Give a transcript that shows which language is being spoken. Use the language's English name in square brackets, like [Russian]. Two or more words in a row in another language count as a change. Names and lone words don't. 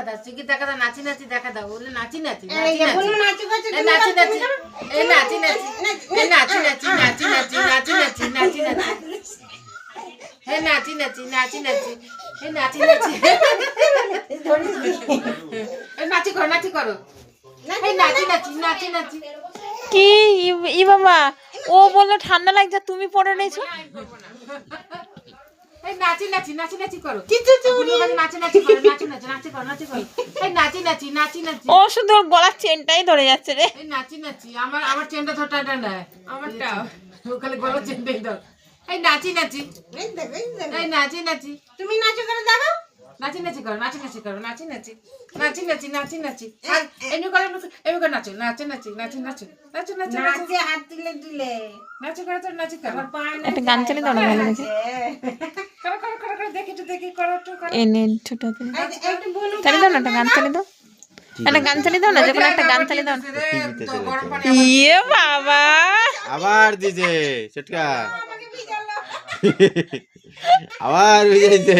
[Bangla] দাও কি দেখা দাও নাচি নাচি দেখা দাও বলে নাচি নাচি নাচি নাচি নাচি নাচি এই নাচি নাচি এই নাচি নাচি নাচি নাচি নাচি নাচি নাচি নাচি হে নাচি নাচি নাচি নাচি হে নাচি নাচি এই নাচি করো নাচি করো এই নাচি নাচি নাচি নাচি কি ই বাবা ও বললো ঠান্ডা লাগছে তুমি পরে নিয়েছো এই নাচি নাচি নাচি নাচি করো নাচি নাচি করো নাচি নাচি নাচি করো নাচি করো এই নাচি নাচি নাচি নাচি ও শুধু ওর গলার চেনটাই ধরে যাচ্ছে রে এই নাচি নাচি আমার চেনটা ধরটা না আমারটা ওখানে গলার চেনটাই ধর এই নাচি নাচি এই নাচি নাচি তুমি নাচো করে দাও নাচি নাচি করো নাচি নাচি করো নাচি নাচি নাচি নাচি নাচি নাচি এমনি করে এমনি করে নাচো নাচি নাচি নাচি নাচো নাচো নাচো নাচি হাত দিলে দিলে নাচো করে তো নাচি করো একটা গান চালিয়ে দাও না ভালো দেখে করো করো করো করো দেখি তো দেখি করো তো করো এনে ছোটতে চালিয়ে দাও না একটা গান চালিয়ে দাও একটা গান চালিয়ে দাও না যখন একটা গান চালিয়ে দাও ইয়ে বাবা আবার দিছে চটকা আবার ভিজেছে